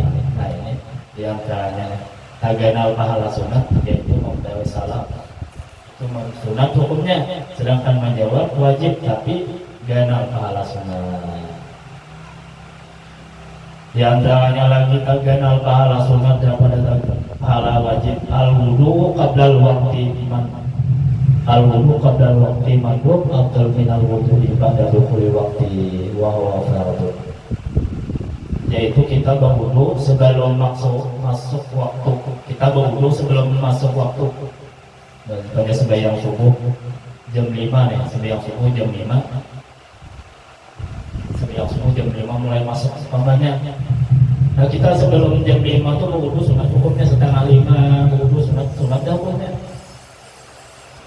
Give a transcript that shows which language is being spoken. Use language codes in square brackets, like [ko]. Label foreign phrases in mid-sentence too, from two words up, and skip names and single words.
[bjn] Nah ini diantaranya taganal pahala sunat yaitu membawa salam itu sunat hukumnya, sedangkan menjawab wajib tapi ganal pahala sunat. Diantaranya lagi taganal pahala sunat daripada pahala wajib [ar] الوضوء قبل الوقت إيمان. الوضوء قبل الوقت مندوب أفضل من الوضوء بعد دخول وقت وهو فرض. [bjn] Yaitu kita berwudu sebelum masuk waktu. Kita berwudu sebelum masuk waktu. Dan pada sembahyang subuh jam 5 nih, sembahyang subuh jam 5. Sembahyang subuh jam 5 mulai masuk umpamanya. Nah, kita sebelum jam 5 itu berwudu sunat hukumnya setengah 5, berwudu sunat hukumnya.